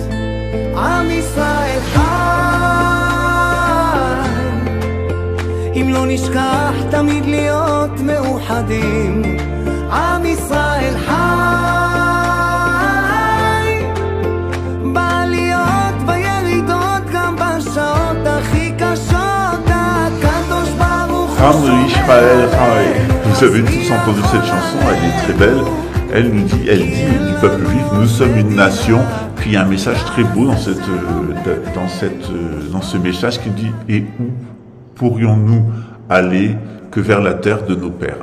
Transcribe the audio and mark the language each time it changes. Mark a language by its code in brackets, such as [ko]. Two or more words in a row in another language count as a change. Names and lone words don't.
[he] עם ישראל חי, אם לא נשכח תמיד להיות מאוחדים. עם ישראל חי, בעליות בירידות, גם בשעות הכי קשות, הקדוש ברוך הוא עם ישראל חי. [fr] Vous avez tous entendu cette chanson, elle est très belle. Elle dit du peuple juif, nous sommes une nation. Puis il y a un message très beau dans ce message qui dit: et où pourrions-nous aller que vers la terre de nos pères?